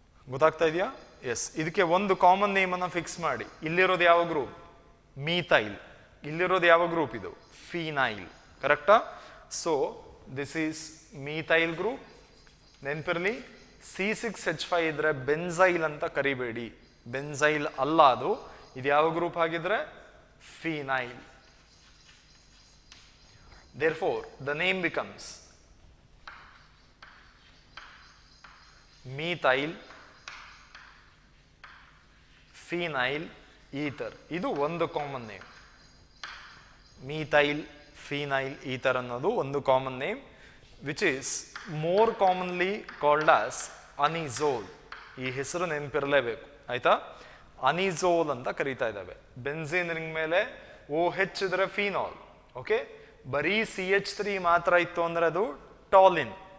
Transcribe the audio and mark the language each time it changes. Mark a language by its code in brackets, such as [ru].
[kn] ಗೊತ್ತಾಗ್ತಾ ಇದೆಯಾ? ಎಸ್. ಇದಕ್ಕೆ ಒಂದು ಕಾಮನ್ ನೇಮ್ ಅನ್ನ ಫಿಕ್ಸ್ ಮಾಡಿ. ಇಲ್ಲಿರೋದು ಯಾವ ಗ್ರೂಪ್? ಮೀಥೈಲ್. ಇಲ್ಲಿರೋದು ಯಾವ ಗ್ರೂಪ್? ಇದು ಫಿನೈಲ್. ಕರೆಕ್ಟಾ? [en] So this is methyl group. [kn] ನೆನ್ಪಿರ್ಲಿ, C6H5 ಇದ್ರೆ ಬೆನ್ಝೈಲ್ ಅಂತ ಕರಿಬೇಡಿ, ಬೆನ್ಝೈಲ್ ಅಲ್ಲ ಅದು. ಇದು ಯಾವ ಗ್ರೂಪ್ ಆಗಿದ್ರೆ? Phenyl. [en] Therefore, the name becomes methyl phenyl ether. [kn] ಇದು ಒಂದು common name. [en] methyl phenyl ether [kn] ಅನ್ನೋದು ಒಂದು [en] Common name, which is more commonly called as anisole. [kn] ಈ ಹೆಸರು ನೆನಪಿರಲೇಬೇಕು, ಆಯ್ತಾ? ಅನಿಝೋಲ್ ಅಂತ ಕರೀತಾ ಇದ್ದಾವೆ. ಬೆನ್ಝೀನ್ ರಿಂಗ್ ಮೇಲೆ OH ಇದ್ರೆ ಫಿನಾಲ್. ಓಕೆ, ಬರೀ CH3 ಮಾತ್ರ ಇತ್ತು ಅಂದ್ರೆ ಅದು ಟಾಲಿನ್.